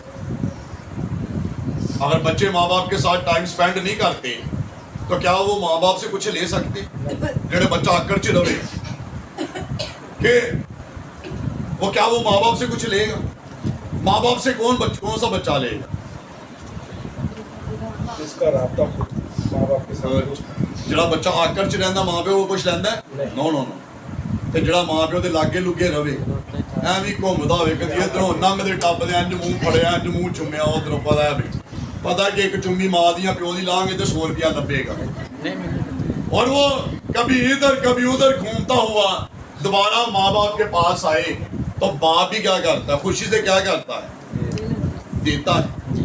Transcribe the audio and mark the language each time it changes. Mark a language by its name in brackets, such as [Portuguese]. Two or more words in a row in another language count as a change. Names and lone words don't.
[Urdu] اگر بچے ماں باپ کے ساتھ ٹائم سپینڈ نہیں کرتے تو کیا وہ ماں باپ سے کچھ لے سکتے؟ [Punjabi] جڑے بچہ آکڑ چ رہے [Urdu] کہ وہ کیا وہ ماں باپ سے کچھ لے گا؟ ماں باپ سے کون سا بچہ لے گا؟ جس کا رابطہ ماں باپ کے ساتھ [Punjabi] جڑا بچہ آکڑ چ رہندا ماں پیو وہ کچھ لیندا ہے؟ [English] no no no. [Punjabi] تے جڑا ماں پیو دے لاگے لگے رہے ایویں گھومدا ہوے کدی ادھروں ننگدے ٹپدے انج منہ پھڑیا انج منہ چومیا ادھروں پتا کہ ایک چمی ماں دیاں پیو دی لائیں گے تو 100 روپیہ لبے گا [Urdu] اور وہ کبھی ادھر کبھی ادھر گھومتا ہوا دوبارہ ماں باپ کے پاس آئے تو باپ بھی کیا کرتا ہے؟ خوشی سے کیا کرتا ہے؟ دیتا ہے.